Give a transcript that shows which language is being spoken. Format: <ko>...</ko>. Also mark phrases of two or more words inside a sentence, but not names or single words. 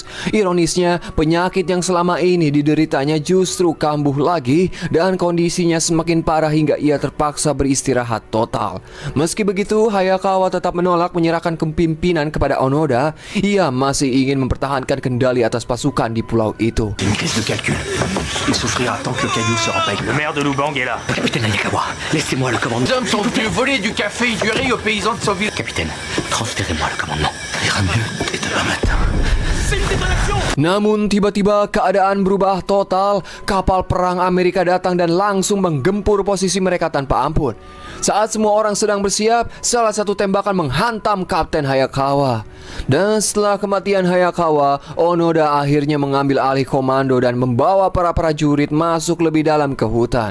<id>Ironisnya, penyakit yang selama ini dideritanya justru kambuh lagi dan kondisinya semakin parah hingga ia terpaksa beristirahat total. Meski begitu, Hayakawa tetap menolak menyerahkan kepemimpinan kepada Onoda. Ia masih ingin mempertahankan kendali atas pasukan di pulau itu.</id> <fr>Une crise de calcul. Il souffrira tant que le caillou sera pas Le maire de Lubang est là. Capitaine Hayakawa, laissez-moi le commandement. Les hommes sont venus voler du café et du riz aux paysans de Sauville. Capitaine, transférez-moi le commandement. Ça ira mieux dès demain matin.</fr> <id>Namun tiba-tiba keadaan berubah total. Kapal perang Amerika datang dan langsung menggempur posisi mereka tanpa ampun. Saat semua orang sedang bersiap, salah satu tembakan menghantam Kapten Hayakawa. Dan setelah kematian Hayakawa, Onoda akhirnya mengambil alih komando dan membawa para prajurit masuk lebih dalam ke hutan.</id>